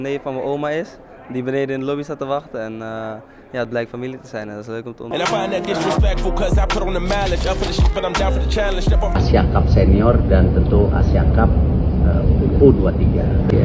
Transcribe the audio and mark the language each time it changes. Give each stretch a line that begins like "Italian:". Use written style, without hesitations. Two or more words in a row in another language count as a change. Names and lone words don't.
Dutch: Nee van mijn oma is, die beneden in de lobby staat te wachten. En ja, het blijkt familie te zijn en dat is leuk om te ontmoeten.
Indonesian: Asia Cup senior dan tentu Asia Cup U23 ya.